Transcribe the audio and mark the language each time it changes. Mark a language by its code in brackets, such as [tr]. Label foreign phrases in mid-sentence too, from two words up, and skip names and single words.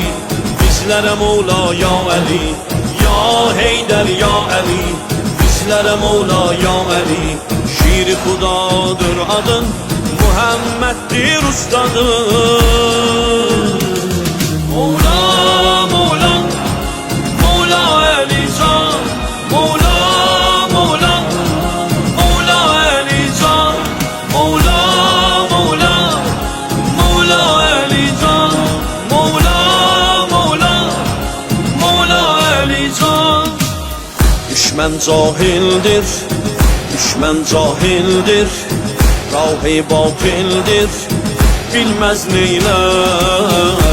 [az] Bizlərə Mevla ya Ali, ya Heydər ya Ali. Bizlərə Mevla ya Ali. Şiir Xudadır adın, Muhammeddir ustadın. Mevla, Mevla, Mevla Ali Can. Mevla, Mevla, Mevla Ali Can. Mevla, Mevla, Mevla Ali Can. [tr] Mevla, düşman cahildir, düşman cahildir, rahi batildir, bilmez neyler.